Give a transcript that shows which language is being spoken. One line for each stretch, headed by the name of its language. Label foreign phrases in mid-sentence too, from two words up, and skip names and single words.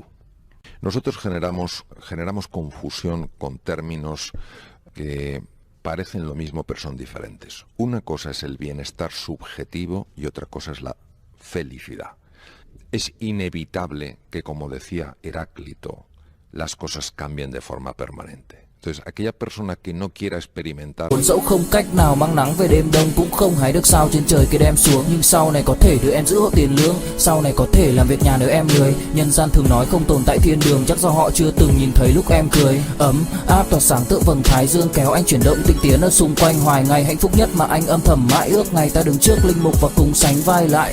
Spanish: Nosotros generamos confusión con términos que parecen lo mismo pero son diferentes. Una cosa es el bienestar subjetivo y otra cosa es la felicidad. Es inevitable que, como decía Heráclito, las cosas cambien de forma permanente. Entonces, aquella persona que no quiera experimentar.
Vietnamese: Dẫu không cách nào mang nắng về đêm đông cũng không hái được sao trên trời kia đem xuống, nhưng sau này có thể đưa em giữ hộ tiền lương, sau này có thể làm việc nhà nếu em lười. Nhân gian thường nói không tồn tại thiên đường, chắc do họ chưa từng nhìn thấy lúc em cười. Ấm áp tỏa sáng tựa vầng thái dương kéo anh chuyển động tinh tiến ở xung quanh, hoài ngày hạnh phúc nhất mà anh âm thầm mãi ước, ngày ta đứng trước linh mục và cùng sánh vai lại.